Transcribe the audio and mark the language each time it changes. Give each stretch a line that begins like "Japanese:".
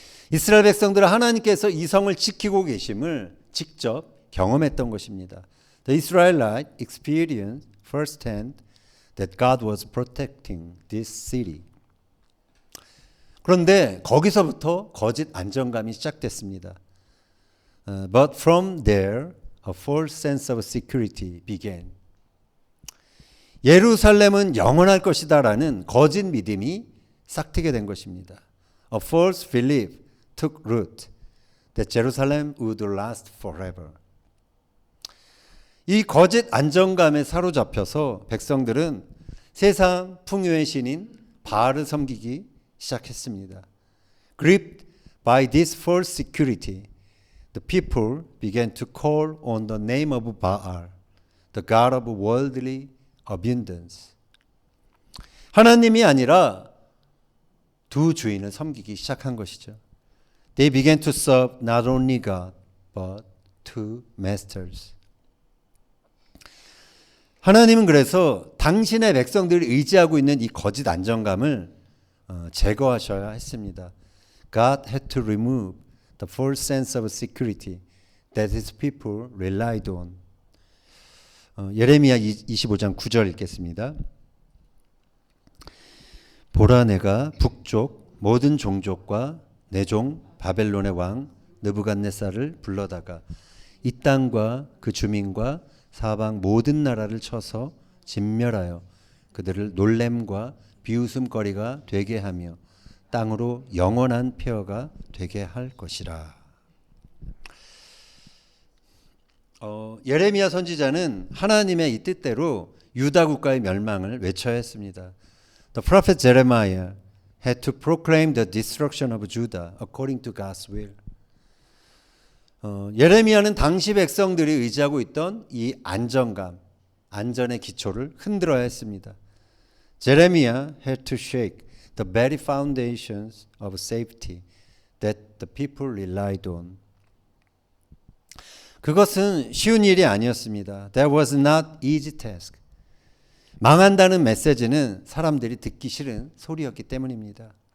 Korean: 이스라엘 백성들은 하나님께서 이 성을 지키고 계심을 직접 경험했던 것입니다.
English: The Israelites experienced firsthand that God was protecting this city.
Korean: 그런데 거기서부터 거짓 안정감이 시작됐습니다.
English: But from there, a false sense of security began.
Korean: 예루살렘은 영원할 것이다라는 거짓 믿음이 싹트게 된 것입니다.
English: A false belief took root that Jerusalem would last forever.
Korean: 이 거짓 안정감에 사로잡혀서 백성들은 세상 풍요의 신인 바알을 섬기기 시작했습니다.
English: Gripped by this false security, the people began to call on the name of Baal, the god of worldly abundance.
Korean: 하나님이 아니라 두 주인을 섬기기 시작한 것이죠.
English: They began to serve not only God, but two masters.
Korean: 하나님은 그래서 당신의 백성들이 의지하고 있는 이 거짓 안정감을 제거하셔야 했습니다.
English: God had to remove the false sense of security that his people relied on.
Korean: 예레미야 25장 9절 읽겠습니다. 보라 내가 북쪽 모든 종족과 내 종 바벨론의 왕 느부갓네살을 불러다가 이 땅과 그 주민과 사방 모든 나라를 쳐서 진멸하여 그들을 놀램과 비웃음거리가 되게 하며 땅으로 영원한 폐허가 되게 할 것이라. 예레미야 선지자는 하나님의 이 뜻대로 유다 국가의 멸망을 외쳐야 했습니다.
English: The prophet Jeremiah had to proclaim the destruction of Judah according to God's will.
Korean: 예레미야는 당시 백성들이 의지하고 있던 이 안정감, 안전의 기초를 흔들어야 했습니다.
English: Jeremiah had to shake the very foundations of safety that the people relied on.
Korean: 그것은 쉬운 일이 아니었습니다.
English: That was not easy task.
Korean: 망한다는 메시지는 사람들이 듣기 싫은 소리였기 때문입니다.